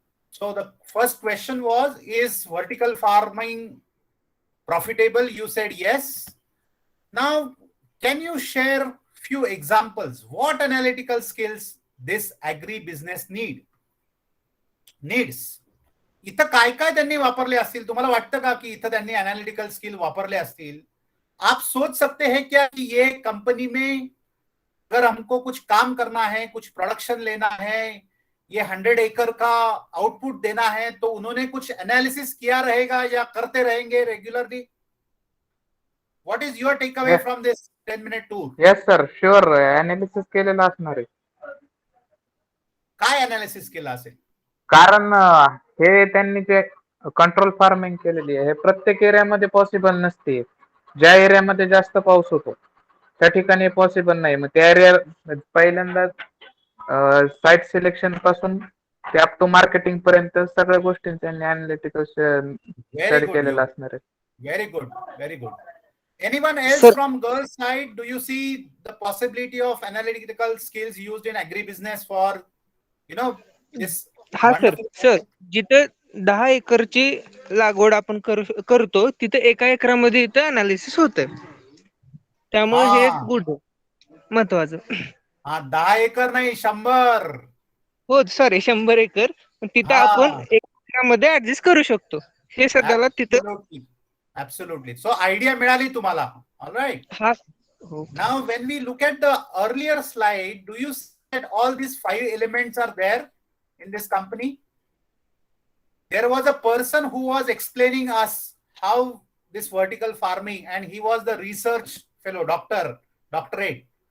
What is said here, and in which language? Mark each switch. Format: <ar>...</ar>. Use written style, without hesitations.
<en>So the first question was, is vertical farming profitable? You said yes. Now, can you share few examples? What analytical skills this agri-business needs?</en> <mr>इथं काय काय त्यांनी वापरले असतील? तुम्हाला वाटतं का की इथं त्यांनी एनालिटिकल स्किल वापरले असतील?</mr> <hi>आप सोच सकते हैं क्या कि ये कंपनी में अगर हमको कुछ काम करना है, कुछ प्रोडक्शन लेना है, ये 100 एकड़ का आउटपुट देना है, तो उन्होंने कुछ एनालिसिस किया रहेगा या करते रहेंगे regularly?</hi> <en>What is your takeaway from this 10-minute tour? Yes, sir. Sure.</en> <mr>Analysis केलेलं असणार आहे. काय अनालिसिस केलं असेल? कारण हे त्यांनी जे कंट्रोल फार्मिंग केलेली आहे हे प्रत्येक एरियामध्ये पॉसिबल नसते. ज्या एरियामध्ये जास्त पाऊस होतो त्या ठिकाणी पॉसिबल नाही. मग त्या एरिया पहिल्यांदा साईट सिलेक्शन पासून ते अप टू मार्केटिंग पर्यंत सगळ्या गोष्टी त्यांनी अनालिटिकल स्टडी केलेला असणार आहे.</mr> <en>Very good, very good. Anyone else Sir. from girls side, do you see the possibility of analytical skills used in agribusiness for, this?</en> <mr>हा सर</mr> <en>wonderful-</en> <mr>सर जिथं 10 एकरची लागवड आपण करतो तिथं 1 एकरामध्ये इथं अनालिसिस होतं. त्यामुळे हे हा. गुड महत्वाचं. हा, 10 एकर नाही 100. हो सॉरी 100 एकर तिथं हा. आपण 1 एकरामध्ये ऍडजस्ट करू शकतो. हे सध्याला तिथं</mr> <en>Absolutely.</en> <mr>So idea मिळाली तुम्हाला.</mr> <en>All right.</en> <mr>हा हो.</mr> <en>Now, when we look at the earlier slide, do you see that all these 5 elements are there in this company? There was a person who was explaining us how this vertical farming, and he was the research fellow, doctorate.</en>